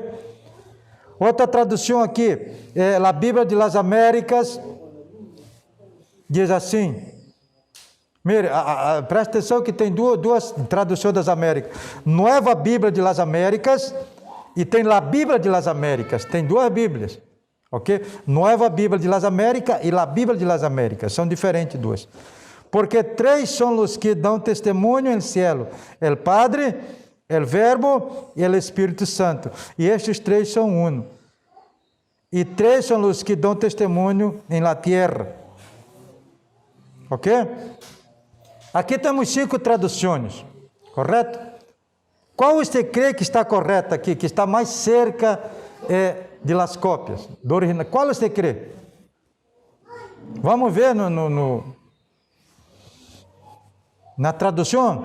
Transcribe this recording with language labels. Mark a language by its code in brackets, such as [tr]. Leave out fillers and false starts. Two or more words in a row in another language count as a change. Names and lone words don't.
[pt] Outra tradução aqui, a Bíblia de las Américas, diz assim, mire, presta atenção que tem duas traduções das Américas. Nova Bíblia de las Américas e tem a Bíblia de las Américas, tem 2 Bíblias, ok? Nova Bíblia de las Américas e a Bíblia de las Américas, são diferentes 2. Porque 3 são os que dão testemunho no cielo, [es] el Padre, el Verbo [pt] e el Espírito Santo. E estes 3 são uno. E 3 são os que dão testemunho em [es] la tierra. [pt] Ok? Aqui temos 5 traduções. Correto? Qual você crê que está correto aqui, que está mais [es] cerca de las cópias, [pt] do original? Qual você crê? Vamos ver na tradução.